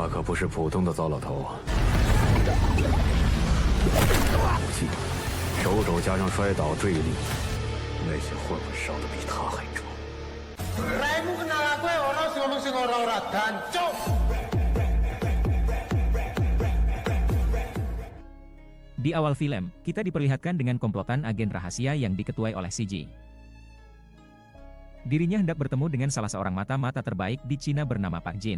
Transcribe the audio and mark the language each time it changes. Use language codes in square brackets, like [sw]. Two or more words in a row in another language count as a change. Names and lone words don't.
[zh] 不是普通的糟老头。武器，手肘加上摔倒坠力，那些混混烧得比他还重。 [id] Di awal film, kita diperlihatkan dengan komplotan agen rahasia yang diketuai oleh CG. Dirinya hendak bertemu dengan salah seorang mata-mata terbaik di Cina bernama Pak Jin.